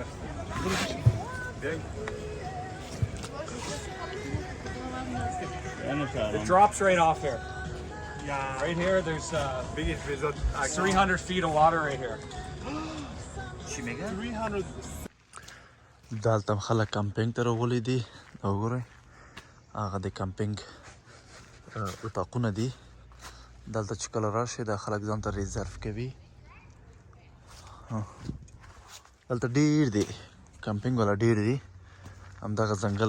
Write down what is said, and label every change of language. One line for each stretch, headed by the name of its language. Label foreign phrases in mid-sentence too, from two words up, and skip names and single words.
English: It drops right off here. Yeah. Right here, there's Biggest result. 300 feet of water right here. 300.
Pashto: دلته خلک کمپینګ ته راغلي دي دا وګورئ هغه د کمپینګ اتاقونه دي دلته چې کله راشي دا خلک ځان ته ریزرف کوي دلته ډیر دي کمپینګ والا ډیر دي همدغه ځنګل